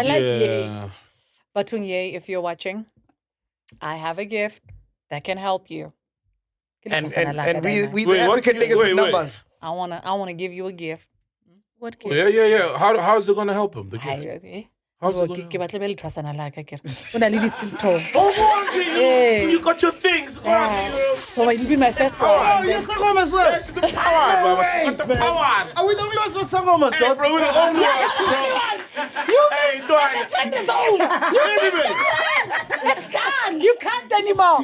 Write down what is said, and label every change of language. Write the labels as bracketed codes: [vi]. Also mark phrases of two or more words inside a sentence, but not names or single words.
[en] like Ye. Batung Ye, if you're watching, I have a gift that can help you. And we the Wait, what African gift? niggas Wait, with wait. numbers. I wanna give you a gift. What kid? Yeah. How's it gonna help him? The gift. How's it gonna help? [tn] Ke batle be le trasana la ka kere. O na le di-symptom. [en] Oh, you got your things. So it will be my first one. Oh, you're Sangoma as well. She's a power, mama. She got the powers. Are we the only ones with Sangomas, Hey, dog? bro, we're the only ones, bro. Hey, dog. It's done. You can't anymore.